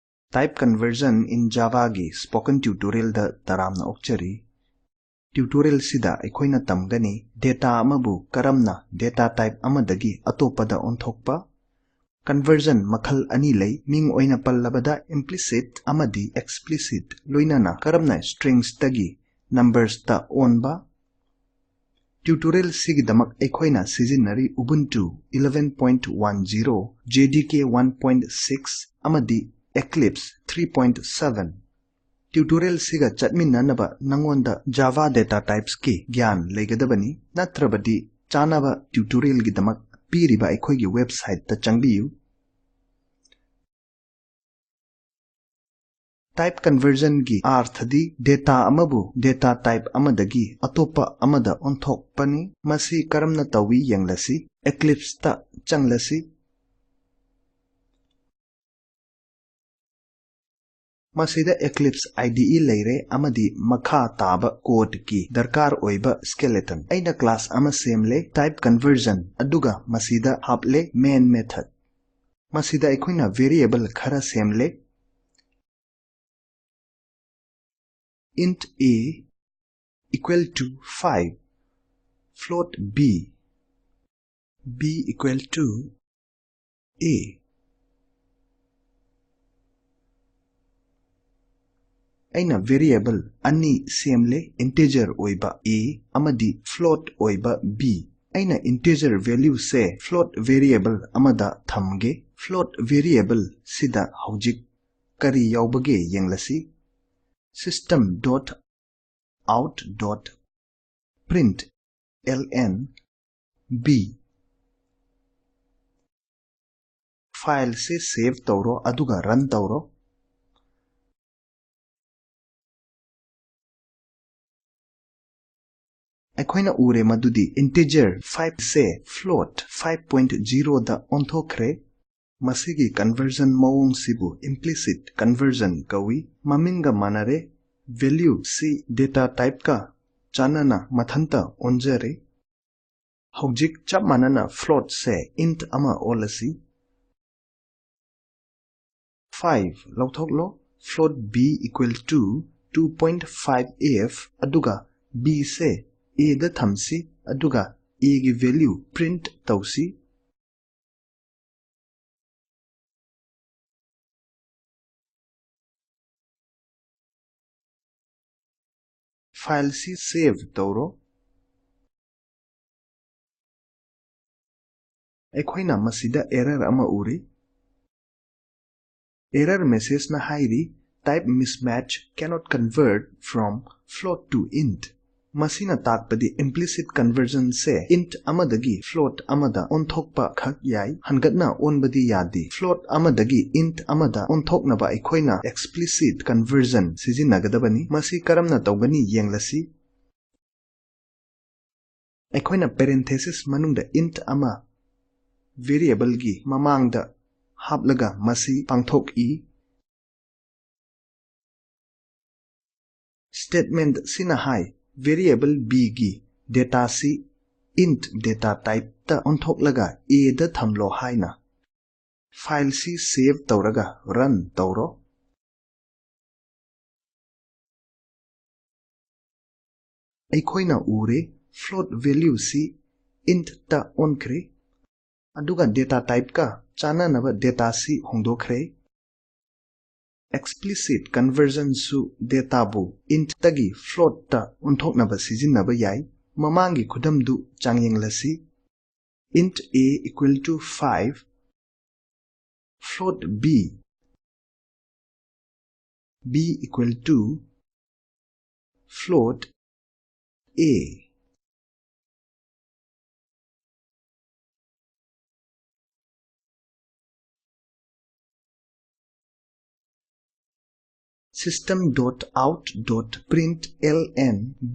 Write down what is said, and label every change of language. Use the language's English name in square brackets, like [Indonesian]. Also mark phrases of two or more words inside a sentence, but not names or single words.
[English] Type conversion in Java [Manipuri] gi [English] spoken tutorial [Manipuri] da taramna okchari. Tutorial sida aikoina tamgani data amabu karamna [English] data type [Manipuri] amadagi atopada onthokpa. Conversion makhal ani lay ming oina pallabada implicit amadi explicit loinana karamna strings tagi numbers ta onba. Tutorial sigidamak aikoina sizinari Ubuntu 11.10 JDK 1.6 amadi Eclipse 3.7 Tutorial siga chatminanaba nangonda [English] Java data types [Manipuri] ki gyan legadabani natrabadi chanaba tutorial gidamak piriba aikoigi website ta changbiyu. [English] Type conversion [Manipuri] gi arthadi data amabu [English] data type [Manipuri] amadagi atopa amada onthokpani masi karamna tawi yanglasi Eclipse ta changlasi. Masida Eclipse IDE leire amadi makha taba code ki darkar oiba skeleton aina class ama semle [English] type conversion [Manipuri] aduga masida haple [English] main method [Manipuri] masida aikoina variable khara semle [English] int a equal to 5 float b equal to a. [Manipuri] Aina variable ani semle integer oiba a amadi float oiba b. Aina [English] integer value [Manipuri] se [English] float variable [Manipuri] amada thamge [English] float variable [Manipuri] sida haujik kari yaubage yenglasi [English] system.out.println b. [Manipuri] File se save tawro aduga run tawro. Aikoina ure madudi integer 5 se float 5.0 da onthokre. Masigi conversion maung sibu [English] implicit conversion [Manipuri] kawi maminga manare value si [English] data type [Manipuri] ka chanana mathanta onjare. Haujik chap manana float se int ama olasi 5 lauthoklo [English] float b equal to 2.5f [Manipuri] aduga b se a da thamsi aduga a gi value print tausi. File si save tawro. Aikoina masida error ama uri. [English] Error message [Manipuri] na hairi [English] type mismatch cannot convert from float to int. [Manipuri] Masina takpadi [English] implicit conversion [Manipuri] se int amadagi float amada onthokpa khak yai hangatna onbadi yadi. Float amadagi int amada onthoknaba aikoina [English] explicit conversion [Manipuri] sijinagadabani masi karamna tawgani yenglasi. Aikoina parenthesis manungda int ama variable gi mamangda haplaga masi pangthok I. Statement sina hai variable b gi data si int [English] data type [Manipuri] ta onthoklaga a da thamlo haina. File si save tawraga run tawro. Aikoina ure [English] float value [Manipuri] si int ta onkre aduga [English] data type [Manipuri] ka chananaba data si hongdokre. [English] Explicit conversion [Manipuri] su data bu int tagi float ta onthoknaba sijinnaba yai. Mamangi khudamdu changyinglasi [English] int a equal to 5 float b equal to float a. System.out.println b.